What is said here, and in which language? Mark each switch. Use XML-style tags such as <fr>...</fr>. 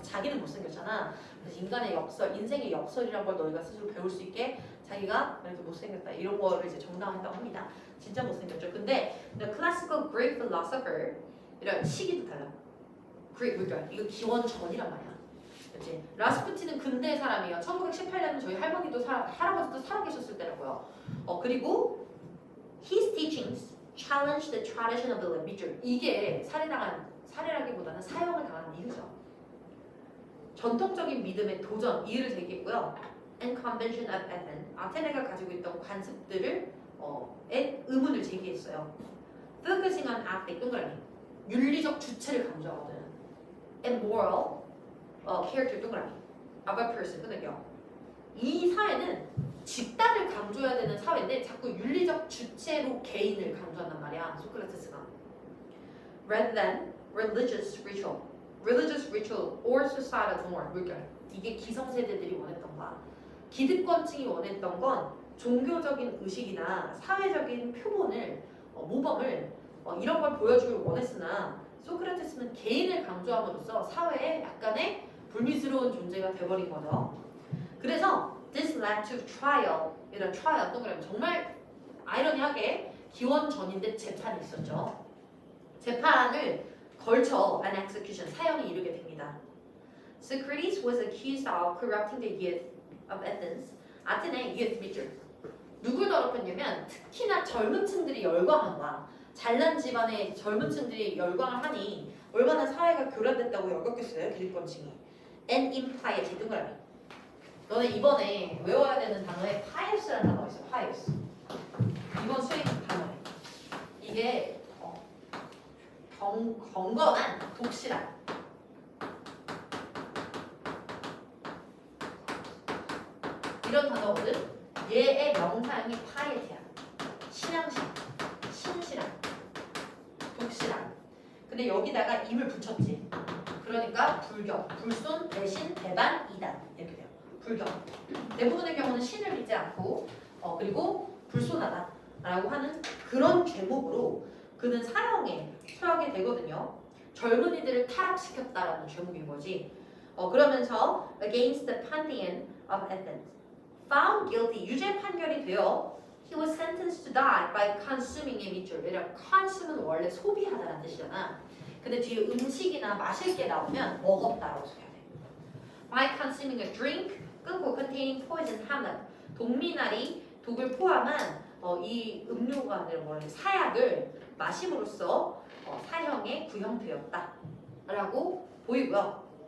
<ko>자기는 못생겼잖아. 그래서 인간의 역설, 인생의 역설이란 걸 너희가 스스로 배울 수 있게 자기가 이렇게 못생겼다 이런 거를 이제 정당화했다고 합니다. 진짜 못생겼죠. 근데</ko> <en>the classical Greek philosopher</en> <ko>이런 시기도 달라. 그러니까 이거 기원 전이란 말이야. 그렇지? 라스푸틴은 근대 사람이에요. 1918년은 저희 할머니도 할아버지도 살아계셨을 때라고요. 그리고</ko> <en>his teachings challenged the tradition of the limit.</en> <ko>이게 살해라기보다는 사형을 당하는 이유죠. 전통적인 믿음의 도전, 이유를 제기했고요.</ko> <en>And convention of Athens.</en> <ko>아테네가 가지고 있던 관습들을 의문을 제기했어요.</ko> <en>Focusing on ethic,</en> <ko>동그라미. 윤리적 주체를 강조하거든.</ko> <en>And moral character,</en> <ko>동그라미.</ko> <en>of a person,</en> <ko>끊을게요. 이 사회는 집단을 강조해야 되는 사회인데 자꾸 윤리적 주체로 개인을 강조한단 말이야, 소크라테스가.</ko> <en>rather than religious ritual or societal norm.</en> <ko>물결. 이게 기성세대들이 원했던 거야. 기득권층이 원했던 건 종교적인 의식이나 사회적인 표본을 모범을 이런 걸 보여주길 원했으나 소크라테스는 개인을 강조함으로써 사회에 약간의 불미스러운 존재가 돼버린 거죠. 그래서</ko> <en>this led to trial.</en> <ko>이런 trial 동그라미 정말 아이러니하게 기원전인데 재판이 있었죠. 재판을 걸쳐</ko> <en>an execution</en> <ko>사형이 이르게 됩니다.</ko> <en>Socrates was accused of corrupting the youth of Athens.</en> <ko>아테네 youth 밑줄. 누굴 더럽혔냐면 특히나 젊은 층들이 열광한 거야. 잘난 집안의 젊은 층들이 열광을 하니 얼마나 사회가 교란됐다고 여겼겠어요, 기득권층이.</ko> <en>And impiety</en> <ko>동그라미. 너네 이번에 외워야 되는 단어에 pious라는 단어가 있어. pious. 이번 수행 단어에. 이게 경건한, 독실한. 이런 단어거든. 얘의 명사형이 piety야. 신앙심, 신실한, 독실한. 근데 여기다가 임을 붙였지. 그러니까 불경, 불손, 대신, 대반, 이단 이렇게 돼요. 불경. 대부분의 경우는 신을 믿지 않고 그리고 불손하다라고 하는 그런 죄목으로 그는 사형에 처하게 되거든요. 젊은이들을 타락시켰다라는 죄목인 거지. 그러면서</ko> <en>against the pantheon of Athens, found guilty,</en> <ko>유죄 판결이 되어</ko> <en>he was sentenced to die by consuming a</en> <ko>밑줄. 얘랑 consume은 원래 소비하다라는 뜻이잖아. 근데 뒤에 음식이나 마실 게 나오면 먹었다라고 써야 돼.</ko> <en>By consuming a drink,</en> <ko>끊고</ko> <en>containing poison hamlet.</en> <ko>동미나리, 독을 포함한 이 음료가 아니라 뭐라 그래, 사약을 마심으로써 사형에 구형되었다라고 보이고요.</ko>